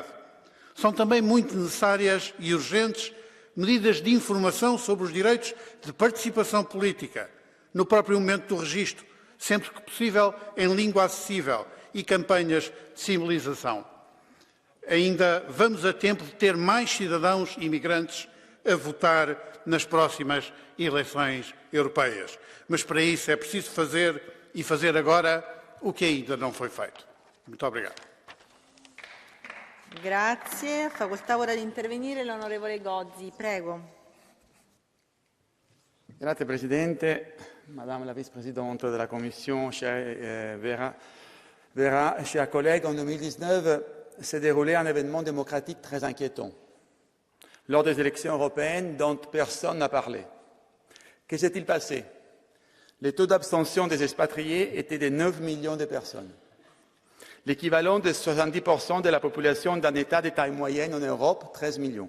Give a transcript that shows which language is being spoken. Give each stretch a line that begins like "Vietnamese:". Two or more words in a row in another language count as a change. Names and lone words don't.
Portuguese: São também muito necessárias e urgentes medidas de informação sobre os direitos de participação política, no próprio momento do registro, sempre que possível em língua acessível, e campanhas de sensibilização. Ainda vamos a tempo de ter mais cidadãos imigrantes a votar nas próximas eleições europeias. Mas para isso é preciso fazer e fazer agora o que ainda não foi feito. Muito obrigado.
Italian: Grazie. Facoltà ora di intervenire l'onorevole Gozzi. Prego. Grazie Presidente,
French: Madame la Vice-Présidente de la Commission, chère Vera, chers collègues, en 2019 s'est déroulé un événement démocratique très inquiétant. Lors des élections européennes dont personne n'a parlé. Que s'est-il passé? Les taux d'abstention des expatriés étaient de 9 millions de personnes, l'équivalent de 70% de la population d'un État de taille moyenne en Europe, 13 millions.